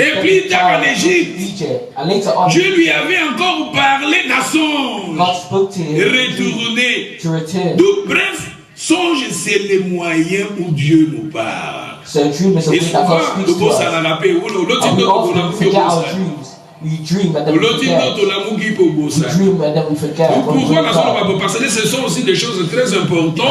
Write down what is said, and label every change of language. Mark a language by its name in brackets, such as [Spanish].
[French] et plus tard en Égypte, Dieu lui avait encore parlé d'un songe. Retourner. Donc bref, songe c'est le moyen où Dieu nous parle. [English] So a dream is a way that God speaks to us. And we often forget our dreams. We dream and then we forget. We dream and then we forget. [French] Parce que ce sont aussi des choses très importantes